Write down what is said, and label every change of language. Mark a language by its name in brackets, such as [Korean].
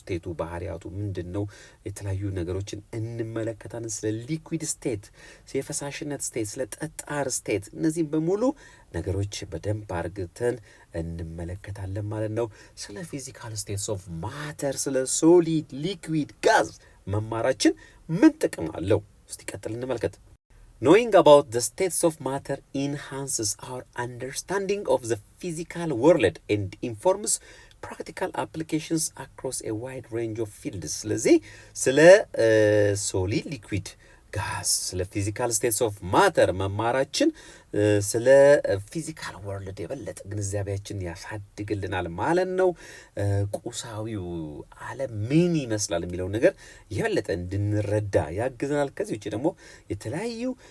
[Amharic] ስቴቱ ባህሪያቱ ምንድን ነው? የተለያዩ ነገሮችን እንመለከታለን። ስለ ሊኩዊድ ስቴት፣ የፈሳሽነት ስቴት፣ ስለ ጠጣር ስቴት፣ እነዚህም በሙሉ ነገሮች በደንብ አርግተን እንመለከታለን ማለት ነው። ስለ ፊዚካል ስቴትስ ኦፍ ማተር፣ ስለ ሶሊድ፣ ሊኩዊድ፣ ጋዝ መማራችን ምን ጥቅም አለው? እስቲ ቀጥል እንመልከት። [English] Knowing about the states of matter enhances our understanding of the physical world and informs practical applications across a wide range of fields. [Amharic] ስለዚህ ስለ ሶሊድ፣ ሊኩዊድ፣ ጋዝ፣ ስለ ፊዚካል ስቴትስ ኦፍ ማተር መማራችን ስለ ፊዚካል ወርልድ የበለጠ ግንዛቤያችን ያሳድግልናል ማለት ነው። ቁሳዊው ዓለም ምን ይመስላል የሚለውን ነገር የበለጠ እንድንረዳ ያግዘናል። ከዚህ ውጭ ደግሞ የተለያዩ